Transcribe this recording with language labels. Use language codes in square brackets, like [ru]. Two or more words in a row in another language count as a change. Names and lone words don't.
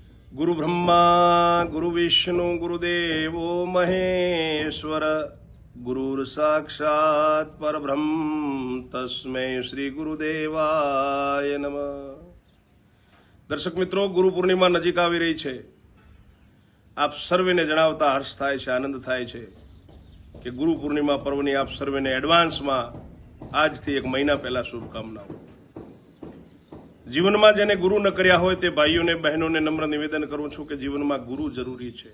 [sa] गुरु ब्रह्मा गुरु विष्णु गुरुदेवो महेश्वर गुरुर साक्षात परब्रह्म तस्मै श्री गुरुदेवाय नमः। [gu] દર્શક મિત્રો, ગુરુ પૂર્ણિમા નજીક આવી રહી છે। આપ સર્વેને જણાવતા હર્ષ થાય છે, આનંદ થાય છે કે ગુરુ પૂર્ણિમા પર્વની આપ સર્વેને એડવાન્સમાં આજથી એક મહિના પહેલા શુભકામનાઓ। જીવનમાં જેને ગુરુ ન કર્યા હોય તે ભાઈઓને બહેનોને નમ્ર નિવેદન કરું છું કે જીવનમાં ગુરુ જરૂરી છે।